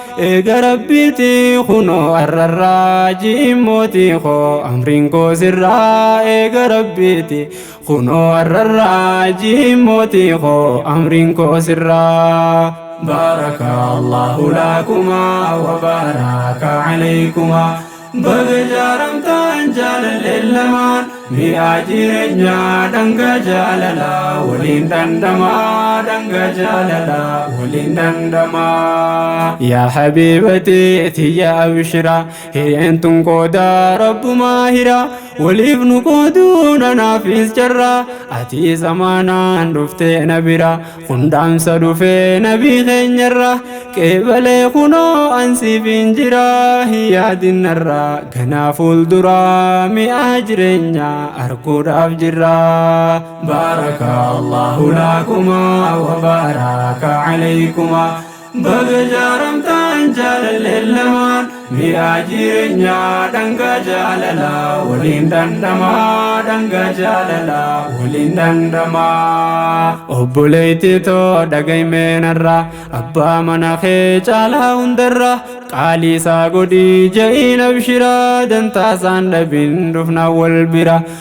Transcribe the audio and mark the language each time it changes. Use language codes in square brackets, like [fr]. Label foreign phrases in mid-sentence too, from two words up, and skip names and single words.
[om] Eega Rabbiiti kunoo arrarraa ji'in mootii koo amriin koo sirraa. Eega Rabbiiti kunoo arrarraa ji'in mootii koo amriin koo sirraa. [ar] بارك الله لكما وبارك عليكما. [om] Baga jaaramtaan jaalalleen lamaan mi'a jireenyaa dhangaa jaalalaa waliin dandama. Dhangaa jaalalaa waliin dandama. [ar] Yaa habiibati [om] tiyya abshira hireen tun qooda rabbumaa hira waliif nu qooduu nanaafis jarra ati zamaanaan dhufte na bira hundaamsa dhufe nabii keenyarra qeebalee kunoo ansiif hin jira hiyyaa dinnarra ganaa fuuldura mi'a jireenyaa arguudhaaf jirra. [ar] بارك الله لكما وبارك عليكما. [om] Baga jaaramtaan jaalalleen lamaan mi'a jireenyaa dhangaa jaalalaa waliin dandama. Dhangaa jaalalaa waliin dandama. Obboleetti too dhagaymeenarra abbaa mana kee caalaa hundarra qaalii isaa godhii ja'iin abshira dantaa isaan dhabin dhufna wal bira.